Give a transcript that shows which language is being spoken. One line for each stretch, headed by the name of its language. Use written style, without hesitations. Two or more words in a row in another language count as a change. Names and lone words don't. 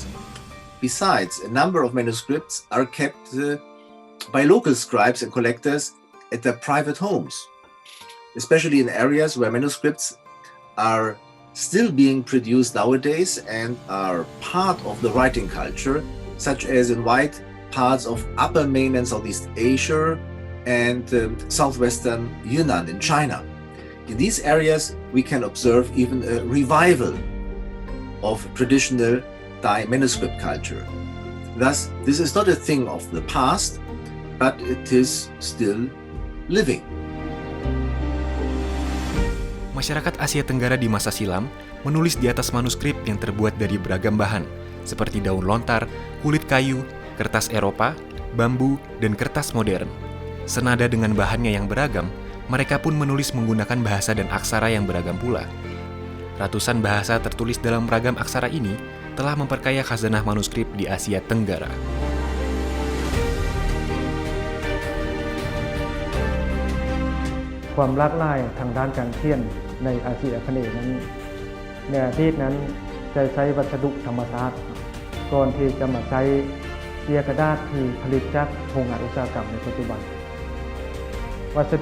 English: Besides, a number of manuscripts are kept by local scribes and collectors at their private homes, especially in areas where manuscripts are still being produced nowadays and are part of the writing culture, such as in white parts of upper mainland Southeast Asia and southwestern Yunnan in China. In these areas, we can observe even a revival of traditional Dai manuscript culture. Thus, this is not a thing of the past, but it is still living.
Indonesian: Masyarakat Asia Tenggara di masa silam menulis di atas manuskrip yang terbuat dari beragam bahan, seperti daun lontar, kulit kayu, kertas Eropa, bambu, dan kertas modern. Senada dengan bahannya yang beragam, mereka pun menulis menggunakan bahasa dan aksara yang beragam pula. Ratusan bahasa tertulis dalam ragam aksara ini telah memperkaya khazanah manuskrip di Asia Tenggara.
Thai: ความหลากหลายทางด้านการเขียนในอาเซียอาคเนย์นั้นในอดีตนั้นจะใช้วัสดุธรรมชาติก่อนที่จะมาใช้เสียกระดาษที่ผลิตจากโรงงานอุตสาหกรรมในปัจจุบันวัส